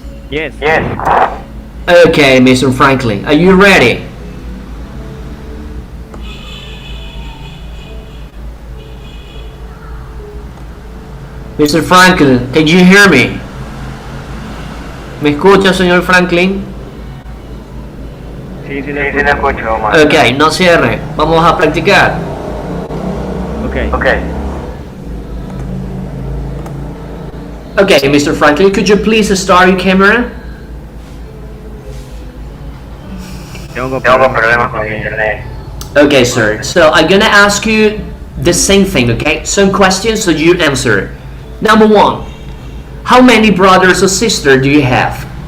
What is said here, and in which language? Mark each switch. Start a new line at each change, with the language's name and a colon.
English: Yes. Okay, Mr. Franklin, are you ready? Mr. Franklin, can you hear me?
Spanish: ¿Me escucha, señor Franklin? Sí, le escucho, Omar. Ok, no cierre. Vamos a practicar.
English: Okay. Okay, Mr. Franklin, could you please start your camera?
Spanish: Tengo problemas con internet.
English: Okay, sir. So I'm gonna ask you the same thing, okay? Some questions so you answer. Number 1. How many brothers or sisters do you have?